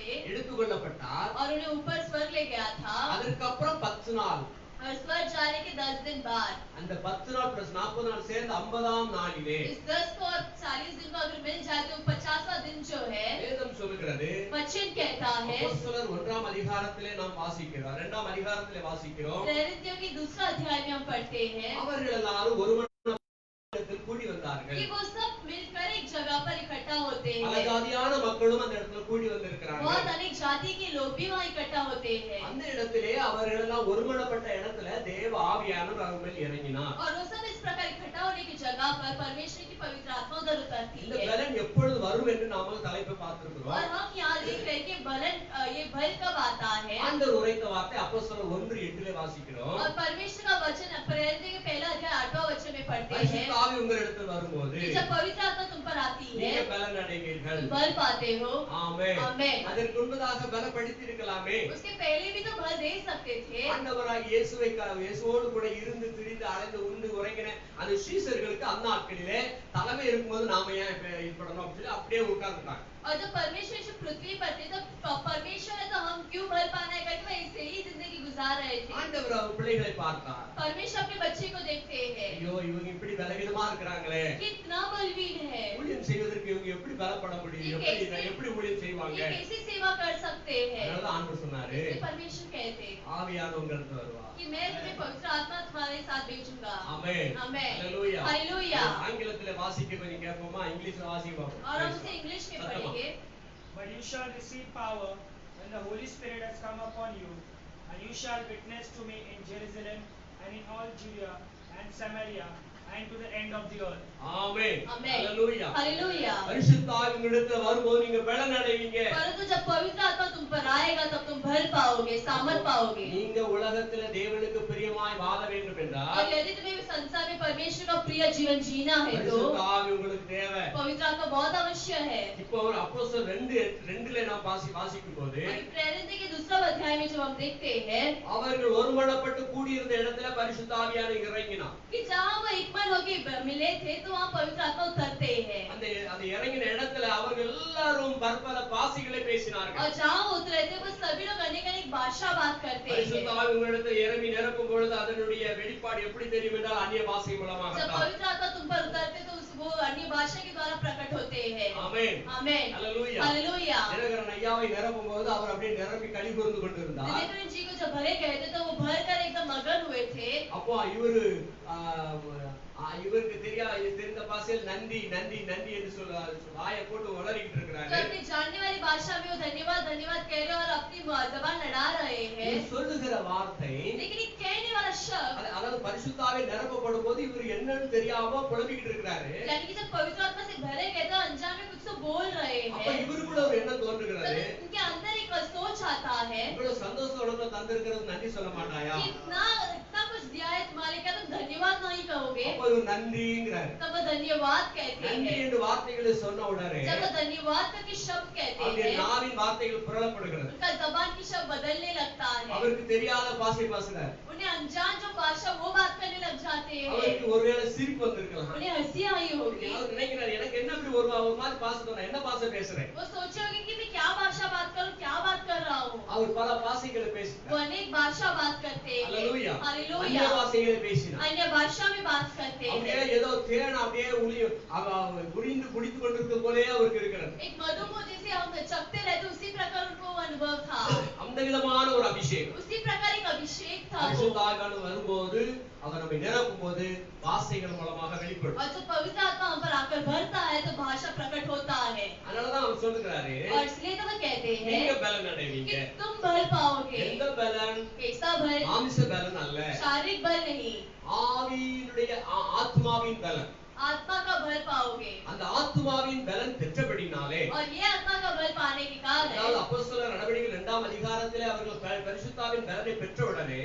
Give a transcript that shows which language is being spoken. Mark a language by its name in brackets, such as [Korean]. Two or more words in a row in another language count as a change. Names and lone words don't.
[Tamil] எடுத்துக்கொள்ளப்பட்டார். [Hindi] और उन्हें ऊपर स्वर्ग ले गया था [Tamil] அதற்கப்புறம் 10 நாள், [Hindi] और स्वर्ग जाने के 10 दिन बाद [Tamil] அந்த 10 நாள் பிளஸ் 40 நாள் சேர்ந்து 50ஆம் நாளிலே [Hindi] इस 10 को और 40 दिन को अगर मिल जाए तो 50वां दिन जो है [Tamil] வேதம் சொல்லுகிறது. [Hindi] वचन कहता है, [Tamil] அப்போஸ்தலர் 1ஆம் அதிகாரத்திலே நாம் வாசிக்கிறோம், 2ஆம் அதிகாரத்திலே வாசிக்கிறோம். [Hindi] प्रेरितों की दूसरा अध्याय में हम पढ़ते हैं [Tamil] அவர்கள் எல்லாரும் ஒரு மண்டபத்தில் கூடி வந்தார்கள். [Hindi] कि वो सब मिलकर एक जगह पर इकट्ठा होते [Tamil] பல [Hindi] हैं। [Tamil] ஜாதியான மக்களும் அந்த இடத்துல கூடி வந்திருக்கிறார்கள். [Hindi] बहुत अनेक जाति के लोग भी वहाँ इकट्ठा होते हैं [Tamil] அந்த இடத்திலே அவர்கள் எல்லாம் ஒருமனப்பட்ட இடத்துல தேவ ஆவியானவர் அவர் மேல் இறங்கினார். [Hindi] और वो सब इस प्रकार इकट्ठा होने की जगह पर परमेश्वर की पवित्र आत्मा उधर उतरती [Tamil] இந்த [Hindi] है। [Tamil] பலன் எப்பொழுது வரும் என்று நாம தலைப்பை [Hindi] और [Tamil] பார்த்திருக்கிறோம். [Hindi] हम यहाँ देख रहे हैं कि बलन ये भय कब आता है [Tamil] ஆண்டவர் உரைத்த வார்த்தை அப்போஸ்தலர் 1:8 வாசிக்கிறோம். [Hindi] और परमेश्वर का वचन प्रेरितों के पहला अध्याय 8वां वचन में पढ़ते हैं [Tamil] பரிசுத்த ஆவி உங்களிடத்தில் வரும்போது [Hindi] कि जब पवित्र आत्मा तुम पर आती है [Tamil] நீங்க பலன் அடைவீர்கள். [Hindi] तुम बल पाते हो। [Tamil] ஆமென். [Hindi] आमेन। [Tamil] அதற்கு முன்பதாக பலப்படுத்தி இருக்கலாமே. [Hindi] उसके पहले भी तो बल दे सकते थे। [Tamil] ஆண்டவராகிய இயேசுவோடு கூட இருந்து திரிந்து அலைந்து உண்டு உறங்கின அந்த சீசர்களுக்கு அந்த நாட்களிலே தலைமை இருக்கும்போது நாம ஏன் இது பண்ணணும் அப்படின்னு சொல்லி அப்படியே உட்கார்ந்துட்டாங்க. [Hindi] और जब परमेश्वर यीशु पृथ्वी पर थे तो परमेश्वर है तो हम क्यों बल पाना है करके ऐसे ही जिंदगी गुजार रहे थे। [Tamil] ஆண்டவர் அவர் பிள்ளைகளை பார்த்தார். [Hindi] परमेश्वर अपने बच्चे को देखते हैं [Tamil] ஐயோ இவங்க இப்படி பலவீனமா இருக்கிறாங்களே, [Hindi] कितना बलवीन है, [Tamil] ஊழியம் செய்வதற்கு இவங்க எப்படி பலப்பட முடியும், எப்படி ஊழியம் செய்வாங்க. [Hindi] ये कैसे सेवा कर सकते हैं। [Tamil] அதனால ஆண்டவர் சொன்னாரு, [Hindi] इसलिए परमेश्वर कहते हैं [Tamil] ஆவியானவர் உங்களுக்கு வருவார். [Hindi] कि मैं तुम्हें पवित्र आत्मा तुम्हारे साथ भेजूंगा। [Tamil] ஆமென். [Hindi] आमेन। [Tamil] ஹalleluya. [Hindi] हालेलुया। [Tamil] ஆங்கிலத்திலே வாசிக்க கொஞ்சம் கேட்போமா, இங்கிலீஷ்ல வாசிப்போம். [Hindi] और हम उसे इंग्लिश में पढ़ेंगे। [English] But you shall receive power when the Holy Spirit has come upon you, and you shall witness to me in Jerusalem and in all Judea and Samaria and to the end of the earth. [Tamil] ஆமென். [Hindi] आमेन। [Tamil] ஹalleluya. [Hindi] हालेलुया। [Tamil] பரிசுத்த ஆவி உங்களிடத்தில் வரும்போது நீங்க பலன் அடைவீங்க. [Hindi] परंतु जब पवित्र आत्मा तुम पर आएगा तब तुम बल पाओगे, सामर्थ पाओगे। [Tamil] நீங்க உலகத்துல தேவனுக்கு பிரியமாய் வாழ வேண்டும் என்றால் [Hindi] और यदि तुम्हें संसार में परमेश्वर का प्रिय जीवन जीना है तो [Tamil] பரிசுத்த ஆவி உங்களுக்கு தேவை. [Hindi] पवित्र आत्मा बहुत आवश्यक है। [Tamil] இப்போ ஒரு அப்போஸ்தலர் 2:2ல நாம் வாசிக்கும் போது [Hindi] प्रेरित के दूसरा अध्याय में जब हम देखते हैं [Tamil] அவர்கள் ஒருமனப்பட்டு கூடியிருந்த இடத்துல பரிசுத்த ஆவியானவர் இறங்கினார். [Hindi] कि जहाँ वो एकमन होके मिले थे तो वहाँ पवित्र आत्मा उतरते हैं [Tamil] அந்த இறங்கின இடத்துல அவர்கள் எல்லாரும் பற்பல பாஷைகளை பேசினார்கள். [Hindi] और जहाँ वो उतरे थे वो सभी लोग अनेक अनेक भाषा बात करते हैं। [Tamil] பரிசுத்த ஆவி உங்களிடத்தில் இறங்கி நிரப்பும் பொழுது அதனுடைய வெளிப்பாடு எப்படி தெரியும் என்றால் அந்நிய பாஷை மூலமாக [Hindi] जब [Tamil] தான். [Hindi] पवित्र आत्मा तुम पर उतरते तो वो अन्य भाषा के द्वारा प्रकट होते हैं। [Tamil] ஆமென். [Hindi] आमेन। [Tamil] ஹalleluya. [Hindi] हालेलुया। [Tamil] தினகரன் ஐயாவை நிரப்பும் போது அவர் அப்படியே நிரம்பி களி கூர்ந்து கொண்டிருந்தார். [Hindi] दिनकरन जी को जब भरे गए थे तो वो भर कर एकदम मगन हुए थे। [Tamil] அப்போ இவருக்கு தெரிந்த பாஷையில் நன்றி நன்றி நன்றி என்று வாயை போட்டு உளறிக்கிட்டு [Hindi] तो [Tamil] இருக்கிறாங்க. [Hindi] अपनी जानने वाली भाषा में वो धन्यवाद धन्यवाद कह रहे हैं और अपनी जबान लड़ा रहे हैं। [Tamil] இது சொல்லுகிற வார்த்தை [Hindi] लेकिन ये कहने वाला शब्द [Tamil] அதாவது பரிசுத்தாவே நிரப்பப்படும் போது இவர் என்னன்னு தெரியாம புலம்பிக்கிட்டு இருக்கிறாரு. [Hindi] यानी कि जब पवित्र आत्मा से भरे गए तो अनजान में कुछ तो बोल रहे [Tamil] அப்ப [Hindi] हैं। [Tamil] இவருக்குள்ள ஒரு எண்ணம் [Hindi] तो [Tamil] தோன்றுகிறது, [Hindi] उनके अंदर एक सोच आता है [Tamil] இவ்வளவு சந்தோஷம் உலகத்துல தந்திருக்கிறது நன்றி சொல்ல மாட்டாயா? [Hindi] कि इतना इतना कुछ दिया है तुम्हारे, क्या तुम धन्यवाद नहीं कहोगे? [Tamil] அப்ப இவர் நன்றிங்கிறாரு. [Hindi] तब वो धन्यवाद कहते [Tamil] நன்றி [Hindi] हैं। [Tamil] என்று வார்த்தைகளை சொன்ன உடனே [Hindi] जब वो धन्यवाद का शब्द कहते [Tamil] அவருடைய [Hindi] हैं [Tamil] நாவின் வார்த்தைகள் புரளப்படுகிறது. [Hindi] उनका जबान की शब्द बदलने लगता है। [Tamil] அவருக்கு தெரியாத பாஷை பேசுறார். [Hindi] उन्हें अनजान जो भाषा वो बात करने लग जाते हैं। [Tamil] அவருக்கு ஒருவேளை சிரிப்பு வந்திருக்கலாம். [Hindi] उन्हें हंसी आई होगी। [Tamil] அவர் நினைக்கிறார் எனக்கு என்ன இப்படி ஒரு மாதிரி பாஷை சொன்னா என்ன பாஷை பேசுறேன். [Hindi] वो सोचे होंगे कि मैं क्या भाषा बात करूं, क्या बात कर रहा हूँ। [Tamil] அவர் பல பாஷைகளை [Hindi] वो [Tamil] பேசுறார். [Hindi] अनेक भाषा बात करते हैं। [Tamil] ஹalleluya. [Hindi] हालेलुया। [Tamil] अन्य பாஷைகளை பேசினார். [Hindi] अन्य भाषा में बात करते [Tamil] அப்படியே [Hindi] हैं। [Tamil] ஏதோ தேன் அப்படியே புரிந்து குடித்து கொண்டிருக்க போலே அவருக்கு இருக்கிறது. [Hindi] एक मधुमो जैसे हम चखते रहते उसी प्रकार उनको वो अनुभव था। [Tamil] அந்த விதமான ஒரு அபிஷேகம். [Hindi] उसी प्रकार एक अभिषेक था वो। [Tamil] பரிசுத்த ஆவியானவர் வரும்போது அவர் நம்மை நிரப்பும் போது வார்த்தைகள் மூலமாக வெளிப்படும். [Hindi] और जब पवित्र आत्मा हम पर आकर भरता है तो भाषा प्रकट होता है। [Tamil] அதனாலதான் அவர் சொல்லுகிறாரு [Hindi] और इसलिए तो वो कहते [Tamil] நீங்க [Hindi] हैं [Tamil] பலன் அடைவீங்க. [Hindi] कि तुम बल पाओगे। [Tamil] எந்த பலன்? [Hindi] कैसा बल? [Tamil] மாம்ச பலன் அல்ல, [Hindi] शारीरिक बल नहीं, [Tamil] ஆவியினுடைய ஆத்மாவின் பலன். [Hindi] आत्मा का बल पाओगे। [Tamil] அந்த ஆத்மாவின் பலன் பெற்றபடினாலே [Hindi] और ये आत्मा का बल पाने के कारण [Tamil] அதாவது அப்போஸ்தலர் நடவடிக்கைகள் 2ஆம் அதிகாரத்திலே அவர்கள் பரிசுத்தாவின் பலனை பெற்றவுடனே